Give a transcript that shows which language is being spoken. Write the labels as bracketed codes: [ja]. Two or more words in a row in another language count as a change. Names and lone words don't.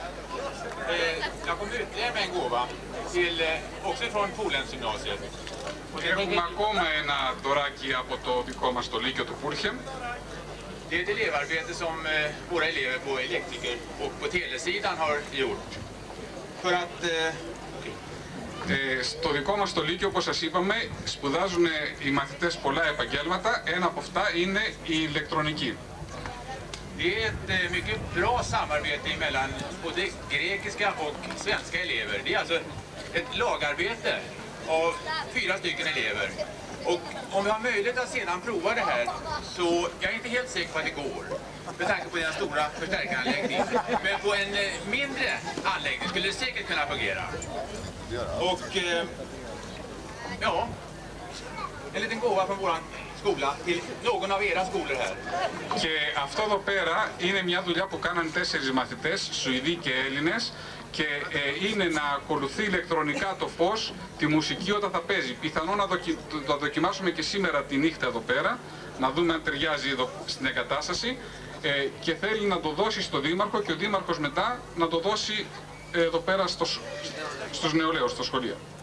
[sv] Jag kommer ytterligare med en gåva till, också från Polhemsgymnasiet. [el] Έχουμε ακόμα ένα δωράκι από το δικό μας το Λύκειο του Πούλχεμ. [sv] Det är ett elevarbete som våra elever på elektriker och på telesidan har gjort. För att [el] στο δικό μας το Λύκειο, όπως σας είπαμε, σπουδάζουν οι μαθητές πολλά επαγγέλματα. Ένα από αυτά είναι η ηλεκτρονική. [sv] Det är ett mycket bra samarbete mellan både grekiska och svenska elever. Det är alltså ett lagarbete av 4 stycken elever. Och om vi har möjlighet att sedan prova det här, så jag är inte helt säker på att det går. Med tanke på den stora förstärkaranläggningen. Men på en mindre anläggning skulle det säkert kunna fungera. Och ja, en liten gåva från våran skola till någon av era skolor här. [el] Και αυτό εδώ πέρα είναι μια δουλειά που κάνανε 4 μαθητές, Σουηδοί και Έλληνες, και είναι να ακολουθεί ηλεκτρονικά το φως, τη μουσική όταν θα παίζει. Πιθανόν να το δοκιμάσουμε και σήμερα τη νύχτα εδώ πέρα, να δούμε αν ταιριάζει εδώ στην εγκατάσταση, και θέλει να το δώσει στο Δήμαρχο και ο Δήμαρχος μετά να το δώσει εδώ πέρα στους νεολαίους, στο σχολείο.